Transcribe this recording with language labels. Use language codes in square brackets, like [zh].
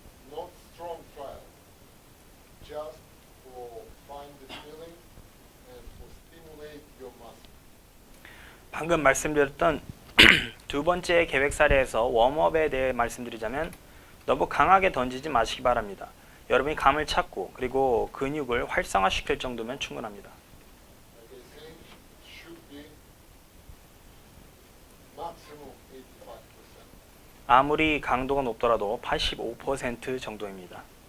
[en] Not strong trial. Just for find the feeling and for stimulate your muscle. [ko] 방금 말씀드렸던 두 번째 계획 사례에서 웜업에 대해 말씀드리자면 너무 강하게 던지지 마시기 바랍니다. 여러분이 감을 찾고 그리고 근육을 활성화시킬 정도면 충분합니다. [en] Like I say, should be maximum 85%. [ko] 아무리 강도가 높더라도 85% 정도입니다.